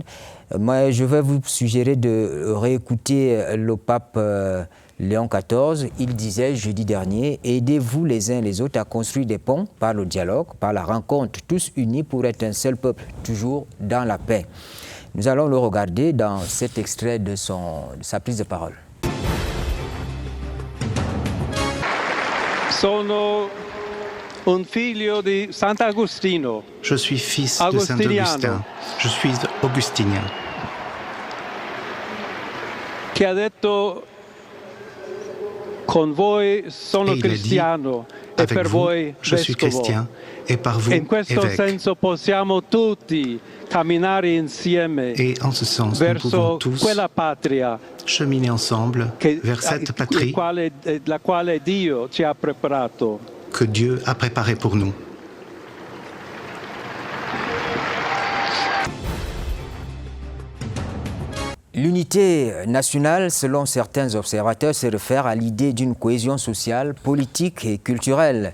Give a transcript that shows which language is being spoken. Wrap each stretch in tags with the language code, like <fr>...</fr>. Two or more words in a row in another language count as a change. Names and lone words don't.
<fr>Moi, je vais vous suggérer de réécouter le pape Léon XIV. Il disait jeudi dernier, aidez-vous les uns les autres à construire des ponts par le dialogue, par la rencontre, tous unis pour être un seul peuple, toujours dans la paix. Nous allons le regarder dans cet extrait de sa prise de parole.</fr> <it>Sono un figlio di Sant'Agostino.</it> <fr>Je suis fils de Saint-Augustin. Je suis augustinien.</fr> <it>Che ha detto con voi sono cristiano e</it> <fr>avec</fr> <it>per</it> <fr>vous,</fr> <it>voi</it> <fr>je suis</fr> <it>vescovo.</it> <fr>chrétien et par vous</fr> <it>In questo</it> <fr>évêque.</fr> <it>senso possiamo tutti camminare insieme</it> <fr>Et en ce sens, nous</fr> <it>verso</it> <fr>pouvons tous</fr> <it>quella patria</it> <fr>cheminer ensemble vers cette patrie</fr> <it>la quale Dio ci ha preparato.</it> <fr>que Dieu a préparée pour nous. L'unité nationale, selon certains observateurs, se réfère à l'idée d'une cohésion sociale, politique et culturelle.</fr>